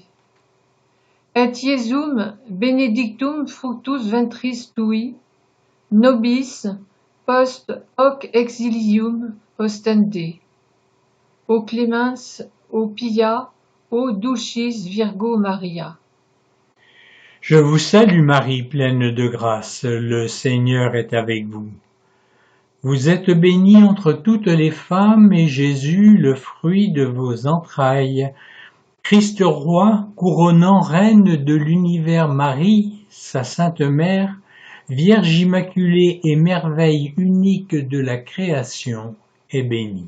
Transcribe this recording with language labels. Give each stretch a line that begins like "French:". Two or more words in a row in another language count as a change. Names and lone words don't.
Latin: Et Iesum benedictum fructus ventris tui, nobis post hoc exilium ostende. O clemens, o pia, o dulcis Virgo Maria.
French: Je vous salue Marie, pleine de grâce, le Seigneur est avec vous. Vous êtes bénie entre toutes les femmes, et Jésus, le fruit de vos entrailles. Christ roi, couronnant reine de l'univers Marie, sa sainte mère, Vierge immaculée et merveille unique de la création, est bénie.